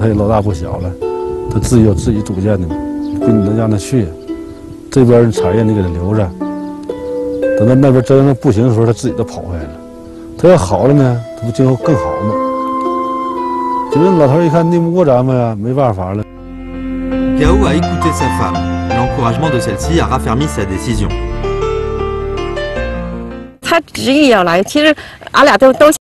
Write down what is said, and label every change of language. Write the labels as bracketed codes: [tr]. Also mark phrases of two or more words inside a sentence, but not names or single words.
[zh] 他也老大不小了，他自己有自己主见的嘛，不能让他去。这边产业你给他留着，等到那边真不行的时候，他自己都跑回来了。他要好了呢，他不今后更好吗？ 老头一看拧不过咱们呀，没办法了。 [fr] Gao a écouté sa femme. L'encouragement de celle-ci a raffermi sa décision. [zh] 他执意要来，其实俺俩都